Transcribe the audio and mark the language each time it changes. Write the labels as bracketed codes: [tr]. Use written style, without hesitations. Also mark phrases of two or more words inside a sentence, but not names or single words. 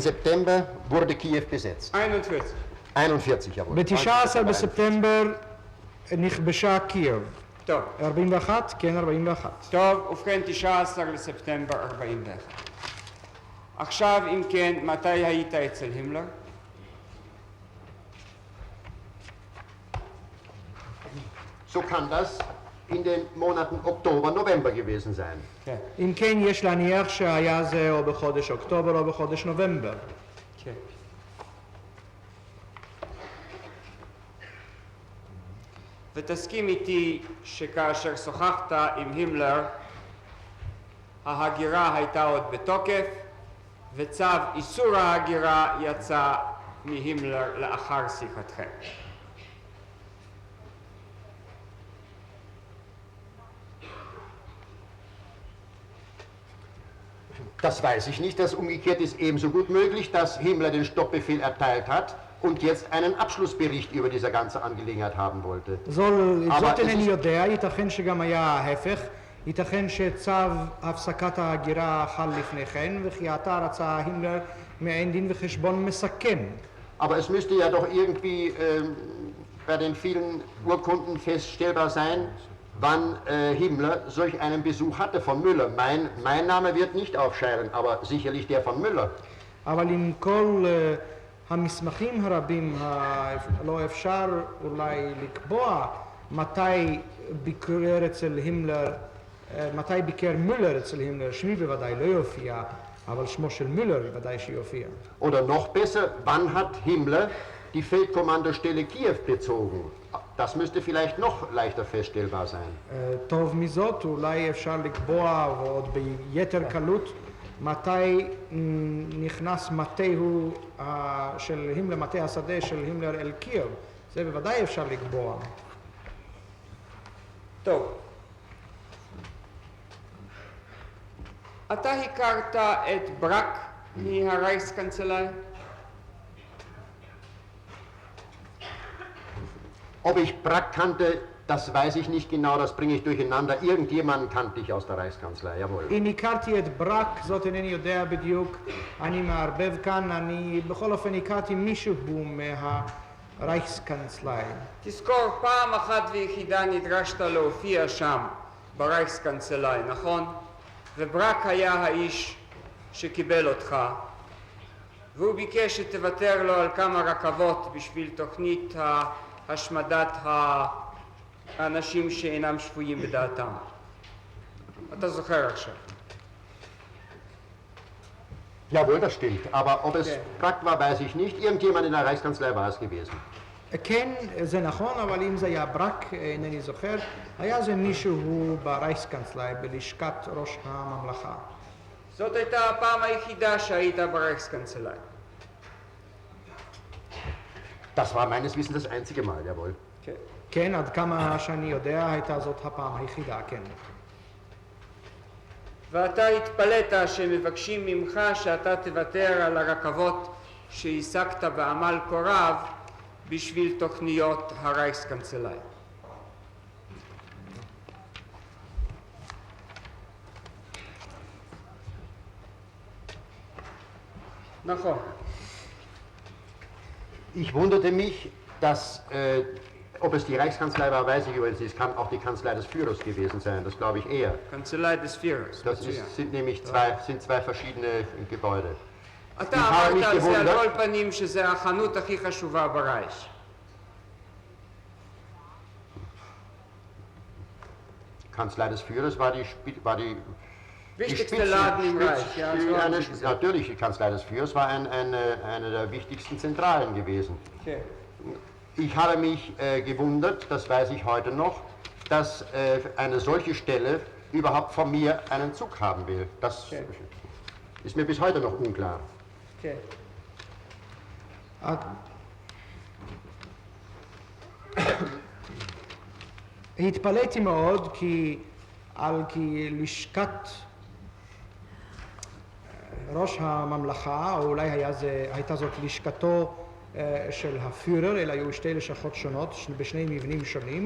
[de] September wurde Kiew besetzt. 41, jawohl. [he] ב-19 בספטמבר נכבשה קייב. טוב. 41? כן, 41. טוב, ובכן 19 לספטמבר 41. עכשיו, אם כן, מתי היית אצל הימלר? [de] So kann das in den Monaten Oktober, November gewesen sein. [he] כן. אם כן, יש להניח שהיה זה או בחודש אוקטובר או בחודש נובמבר. כן. ותסכים איתי שכאשר שוחחת עם הימלר, ההגירה הייתה עוד בתוקף, וצו איסור ההגירה יצא מהימלר לאחר שיחתכם. [de] Das weiß ich nicht. Das umgekehrt ist ebenso gut möglich, dass Himmler den Stoppbefehl erteilt hat und jetzt einen Abschlussbericht über diese ganze Angelegenheit haben wollte. [he] זאת אינני יודע, ייתכן שגם היה ההפך, ייתכן שצו הפסקת ההגירה חל לפני כן, וכי עתה רצה הימלר מעין דין וחשבון מסכם. [de] Aber es müsste ja doch irgendwie bei den vielen Urkunden feststellbar sein, wann Himmler solch einen Besuch hatte von Müller. Mein Name wird nicht aufscheinen, aber sicherlich der von Müller. [he] אבל עם כל המסמכים הרבים, לא אפשר אולי לקבוע מתי ביקר אצל הימלר, מתי ביקר מולר אצל הימלר. שמי בוודאי לא יופיע, אבל שמו של מולר בוודאי שיופיע. [de] Oder noch besser, wann hat Himmler die Feldkommandostelle Kiew bezogen? Das müsste vielleicht noch leichter feststellbar sein. [he] טוב מזאת, אולי אפשר לקבוע ועוד ביתר קלות מתי נכנס מטהו של הימלר, מטה השדה של הימלר אל קייב. זה בוודאי אפשר לקבוע. טוב. אתה הכרת את ברק מהרייכסקנצלאי? [de] Ob ich Brack kannte, das weiß ich nicht genau, das bringe ich durcheinander. Irgendjemanden kannte ich aus der Reichskanzlei, jawohl. [he] אם הכרתי את ברק, זאת אינני יודע בדיוק, אני מערבב כאן, אני בכל אופן הכרתי מישהו מהרייכסקנצלאי. תזכור, פעם אחת ויחידה נדרשת להופיע שם, ברייכסקנצלאי, נכון? וברק היה האיש שקיבל אותך, והוא ביקש שתוותר לו על כמה רכבות בשביל תוכנית השמדת האנשים שאינם שפויים בדעתם. אתה זוכר עכשיו. [de] Jawohl, das stimmt. Aber ob es Brack war, weiß ich nicht. Irgendjemand in der Reichskanzlei war es gewesen. [he] כן, זה נכון, אבל אם זה היה ברק, אינני זוכר, היה זה מישהו ברייכסקנצלאי, בלשכת ראש הממלכה. זאת הייתה הפעם היחידה שהיית ברייכסקנצלאי. [de] Das war meines Wissens das einzige Mal, jawohl. [he] כן, עד כמה שאני יודע, הייתה זאת הפעם היחידה, כן. ואתה התפלאת שמבקשים ממך שאתה תוותר על הרכבות שהשגת בעמל כה רב בשביל תוכניות הרייכסקנצלאי. נכון. [de] Ich wunderte mich, dass, ob es die Reichskanzlei war, weiß ich übrigens nicht. Es kann auch die Kanzlei des Führers gewesen sein, das glaube ich eher. Kanzlei des Führers. Das sind nämlich zwei verschiedene Gebäude. [he] אתה אמרת על זה על כל פנים שזה החנות הכי חשובה ברייך. [de] Kanzlei des Führers war die wichtigste Laden im Reich. Ja, natürlich, die Kanzlei des Führers war eine der wichtigsten Zentralen gewesen. Okay. Ich habe mich gewundert, das weiß ich heute noch, dass eine solche Stelle überhaupt von mir einen Zug haben will. Das ist mir bis heute noch unklar. Okay. [he] התפלאתי מאוד כי לשכת ראש הממלכה, או אולי הייתה זאת לשכתו של הפיורר, אלא היו שתי לשכות שונות בשני מבנים שונים.